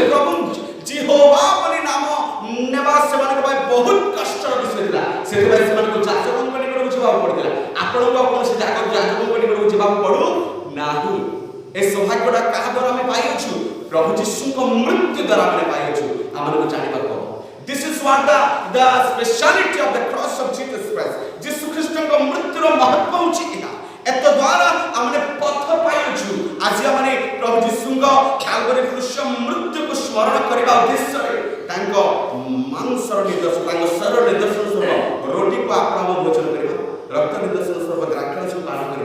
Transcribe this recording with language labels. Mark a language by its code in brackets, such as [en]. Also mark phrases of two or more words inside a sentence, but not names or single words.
[or] ପ୍ରଭୁ ଜିହୋଭା ବୋଲି ନାମ ନେବା ସେମାନଙ୍କ ପାଇଁ ବହୁତ କଷ୍ଟର ବିଷୟ ଥିଲା। ସେଥିପାଇଁ ସେମାନଙ୍କୁ ଯାଜକଙ୍କ ନିକଟକୁ ଯିବାକୁ ପଡୁଥିଲା। ଆପଣଙ୍କୁ କୌଣସି ଯାଜକଙ୍କ ନିକଟକୁ ଯିବାକୁ ପଡୁ ନାହିଁ। ଏ ସୌଭାଗ୍ୟଟା କାହା ଦ୍ୱାରା ଆମେ ପାଇଅଛୁ? ପ୍ରଭୁ ଯୀଶୁଙ୍କ ମୃତ୍ୟୁ ଦ୍ୱାରା ଆମେ ପାଇଅଛୁ। ଆମକୁ ଜାଣିବାକୁ ହେବ। [en] This is what the speciality of the cross of Jesus Christ. [or] ଯୀଶୁ ଖ୍ରୀଷ୍ଟଙ୍କ ମୃତ୍ୟୁର ମହତ୍ଵ ହେଉଛି ଏହା। ଏତ ଦ୍ୱାରା ଆମେ ପଥ ପାଇଅଛୁ। ଆଜି ଆମେ ପ୍ରଭୁ ଯୀଶୁଙ୍କ କାଲବରୀ କୃଷ୍ଣ ମୃତ୍ୟୁକୁ ସ୍ମରଣ କରିବା ଉଦ୍ଦେଶ୍ୟରେ ତାଙ୍କ ମାଂସର ନିଦର୍ଶନ, ତାଙ୍କ ଶରୀର ନିଦର୍ଶନ ସ୍ୱରୂପ ରୋଟିକୁ ଆପଣ ଭୋଜନ କରିବା, ରକ୍ତ ନିଦର୍ଶନ ସ୍ୱରୂପ ଦ୍ରାକ୍ଷାରସ ପାନ କରିବା।